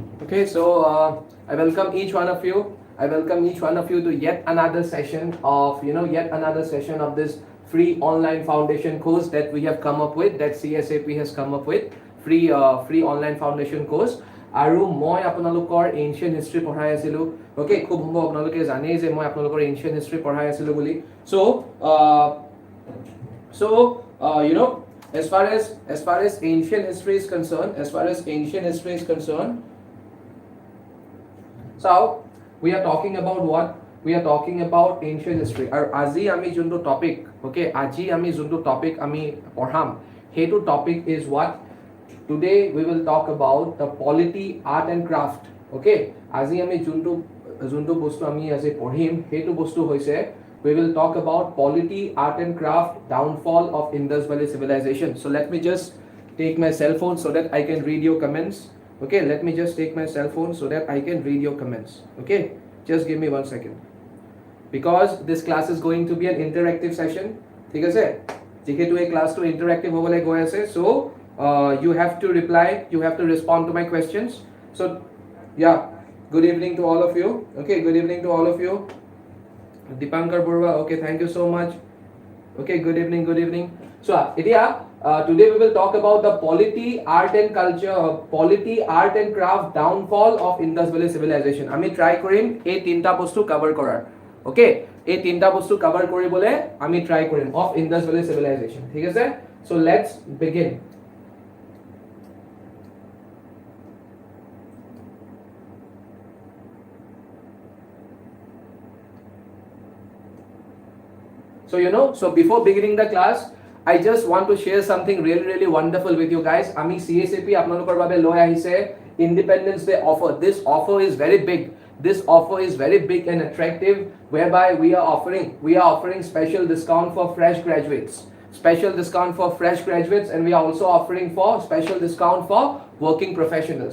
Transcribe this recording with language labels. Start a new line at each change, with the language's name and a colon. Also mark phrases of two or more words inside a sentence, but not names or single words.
English: Okay, so I welcome each one of you. I welcome each one of you to yet another session of this free online foundation course that we have come up with, that CSAP has come up with, free online foundation course.
Assamese: আৰু মই আপোনালোকৰ
English: ancient history
Assamese: পঢ়াই আছিলোঁ ওকে খুব সম্ভৱ আপোনালোকে জানেই যে মই আপোনালোকৰ
English: ancient history
Assamese: পঢ়াই আছিলোঁ বুলি
English: as far as ancient history is concerned, so we are talking about what? We are talking about ancient history.
Assamese: আৰু আজি আমি যোনটো টপিক আজি আমি যোনটো টপিক আমি পঢ়াম সেইটো টপিক
English: is what? Today we will talk about the polity, art and craft. Okay,
Assamese: আজি আমি যোনটো বস্তু আমি আজি পঢ়িম সেইটো বস্তু হৈছে
English: we will talk about polity, art and craft, downfall of Indus Valley civilization. So let me just take my cell phone so that I can read your comments. Okay, let me just take my cell phone so that I can read your comments. Okay, just give me 1 second. Because this class is going to be an interactive session.
Assamese: ঠিক আছে যেহেতু এই ক্লাসটো interactive হ'বলৈ গৈ আছে,
English: so you have to reply, you have to respond to my questions. So yeah, good evening to all of you. Okay, good evening to all of you. Dipankar Burwa, okay, thank you so much. Okay, good evening. So today we will talk about the polity, art and culture, polity, art and craft, downfall of Indus Valley civilization.
Assamese: আমি ট্রাই কৰিম এই তিনটা বস্তু কভার কৰাৰ. ওকে, এই তিনটা বস্তু কভার কৰিবলে আমি ট্রাই কৰিম
English: of Indus Valley civilization.
Assamese: ঠিক আছে?
English: So let's begin. So before beginning the class, I just want to share something really wonderful with you guys.
Assamese: Ami CSAP আপোনালোকৰ বাবে লৈ আহিছে
English: Independence Day offer. This offer is very big. This offer is very big and attractive, whereby we are offering special discount for fresh graduates. Special discount for fresh graduates, and we are also offering for special discount for working professionals.